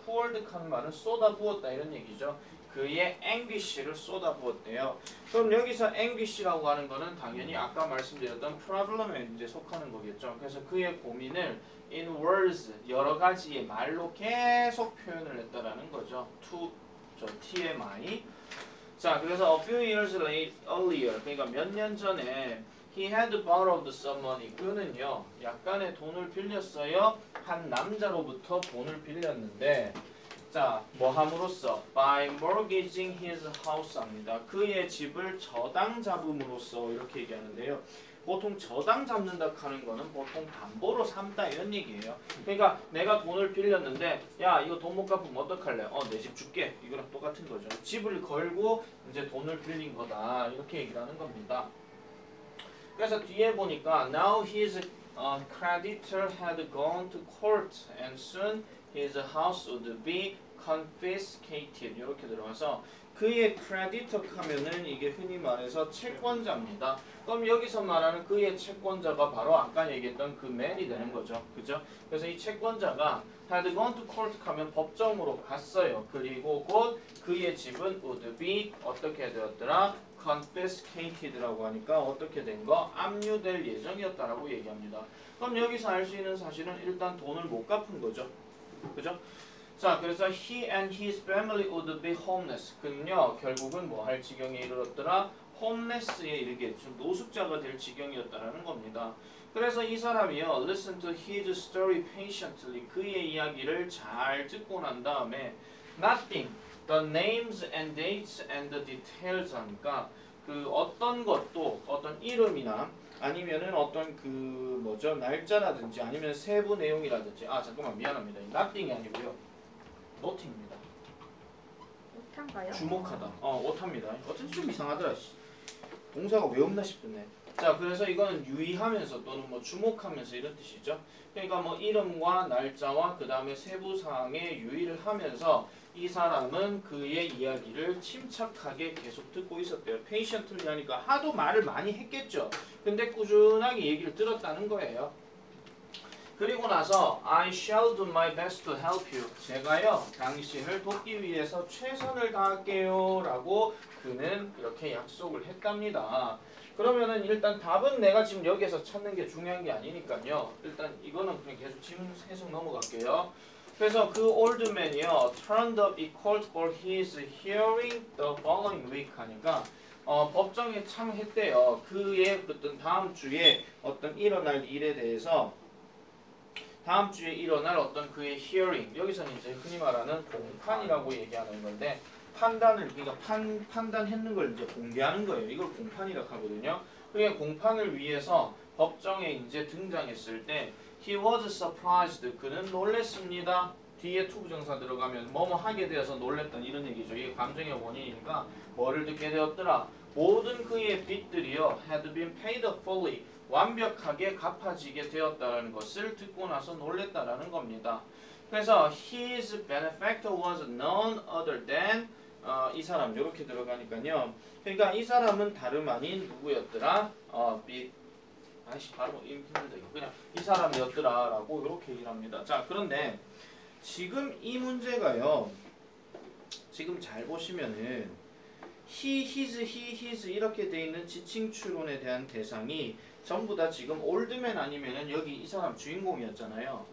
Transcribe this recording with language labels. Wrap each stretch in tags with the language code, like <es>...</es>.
<ko>poured 하는 말은 쏟아부었다 이런 얘기죠. 그의 anguish를 쏟아부었대요. 그럼 여기서 anguish라고 하는 거는 당연히 아까 말씀드렸던 problem에 이제 속하는 거겠죠. 그래서 그의 고민을</ko> <en>in words</en> <ko>여러 가지의 말로 계속 표현을 했다라는 거죠.</ko> <en>to TMI.</en> <ko>자, 그래서</ko> <en>a few years earlier</en> <ko>그러니까 몇 년 전에</ko> <en>he had borrowed some money.</en> <ko>그는요 약간의 돈을 빌렸어요. 한 남자로부터 돈을 빌렸는데 자, 뭐 함으로써</ko> <en>by mortgaging his house</en> <ko>합니다. 그의 집을 저당 잡음으로써 이렇게 얘기하는데요. 보통 저당 잡는다 하는 거는 보통 담보로 삼다 이런 얘기예요. 그러니까 내가 돈을 빌렸는데 야 이거 돈 못 갚으면 어떡할래? 내 집 줄게. 이거랑 똑같은 거죠. 집을 걸고 이제 돈을 빌린 거다. 이렇게 얘기를 하는 겁니다. 그래서 뒤에 보니까</ko> <en>now his creditor had gone to court and soon his house would be confiscated.</en> <ko>이렇게 들어가서 그의 creditor 하면은 이게 흔히 말해서 채권자입니다. 그럼 여기서 말하는 그의 채권자가 바로 아까 얘기했던 그 man이 되는 거죠. 그죠? 그래서 이 채권자가</ko> <en>had gone to court</en> <ko>하면 법정으로 갔어요. 그리고 곧 그의 집은</ko> <en>would be</en> <ko>어떻게 되었더라? confiscated라고 하니까 어떻게 된 거? 압류될 예정이었다라고 얘기합니다. 그럼 여기서 알 수 있는 사실은 일단 돈을 못 갚은 거죠. 그죠? 자, 그래서</ko> <en>he and his family would be homeless.</en> <ko>그는요, 결국은 뭐 할 지경에 이르렀더라? homeless에 이르게 노숙자가 될 지경이었다라는 겁니다. 그래서 이 사람이요,</ko> <en>listen to his story patiently.</en> <ko>그의 이야기를 잘 듣고 난 다음에 nothing,</ko> <en>the names and dates and the details</en> <ko>하니까 그 어떤 것도 어떤 이름이나 아니면은 어떤 그 뭐죠 날짜라든지 아니면 세부 내용이라든지 잠깐만 미안합니다. nothing이 아니고요. noting입니다. 오탄가요? 주목하다. 오타입니다. 어쩐지 좀 이상하더라. 동사가 왜 없나 싶네. 자, 그래서 이거는 유의하면서 또는 뭐 주목하면서 이런 뜻이죠. 그러니까 뭐 이름과 날짜와 그 다음에 세부 사항에 유의를 하면서 이 사람은 그의 이야기를 침착하게 계속 듣고 있었대요. patiently 하니까 하도 말을 많이 했겠죠. 근데 꾸준하게 얘기를 들었다는 거예요. 그리고 나서</ko> <en>I shall do my best to help you.</en> <ko>제가요 당신을 돕기 위해서 최선을 다할게요 라고 그는 이렇게 약속을 했답니다. 그러면은 일단 답은 내가 지금 여기에서 찾는 게 중요한 게 아니니까요. 일단 이거는 그냥 계속 질문 해석 넘어갈게요. 그래서 그</ko> <en>old man이요 turned up he called for his hearing the following week</en> <ko>하니까 법정에 참했대요. 그의 어떤 다음 주에 어떤 일어날 일에 대해서 다음 주에 일어날 어떤 그의 hearing 여기서는 이제 흔히 말하는 공판이라고 얘기하는 건데 판단을 그러니까 판단했는 걸 이제 공개하는 거예요. 이걸 공판이라고 하거든요. 그게 공판을 위해서 법정에 이제 등장했을 때</ko> <en>he was surprised</en> <ko>그는 놀랬습니다. 뒤에 투부정사 들어가면 뭐뭐 하게 되어서 놀랬던 이런 얘기죠. 이게 감정의 원인이니까 뭐를 듣게 되었더라. 모든 그의 빚들이요</ko> <en>had been paid fully</en> <ko>완벽하게 갚아지게 되었다는 것을 듣고 나서 놀랬다라는 겁니다. 그래서</ko> <en>his benefactor was none other than</en> <ko>이 사람 이렇게 들어가니까요. 그러니까 이 사람은 다름 아닌 누구였더라? 아이씨 발음 힘들다 이거 그냥 이 사람이었더라라고 이렇게 얘기를 합니다. 자 그런데 지금 이 문제가요. 지금 잘 보시면은 he, his 이렇게 돼 있는 지칭 추론에 대한 대상이 전부 다 지금 올드맨 아니면은 여기 이 사람 주인공이었잖아요.</ko>